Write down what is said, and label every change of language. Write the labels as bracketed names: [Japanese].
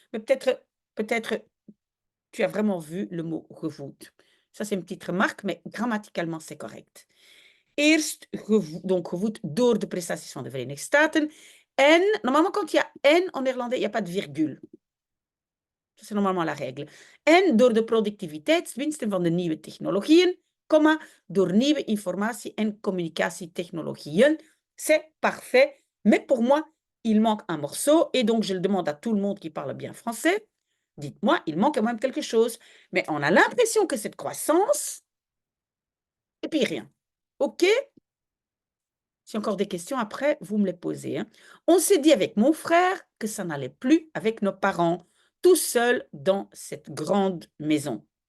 [French] Mais peut-être tu as vraiment vu le mot gevoed. Ça, c'est une petite remarque, mais grammaticalement, c'est correct. [Dutch] Eerst, donc gevoed door de prestaties van de Verenigde Staten. [French] En, normalement, quand il y a en en néerlandais, il n'y a pas de virgule. [Dutch] Dat is [French] normalement la règle. [Dutch] En door de productiviteitswinsten van de nieuwe technologieën, door nieuwe informatie- en communicatietechnologieën. [French] C'est parfait. Mais pour moi, il manque un morceau. Et donc, je le demande à tout le monde qui parle bien français. Dites-moi, il manque quand même quelque chose. Mais on a l'impression que cette croissance, et puis rien. OK? Si encore des questions après, vous me les posez. Hein. On s'est dit avec mon frère que ça n'allait plus avec nos parents, tout seul dans cette grande maison.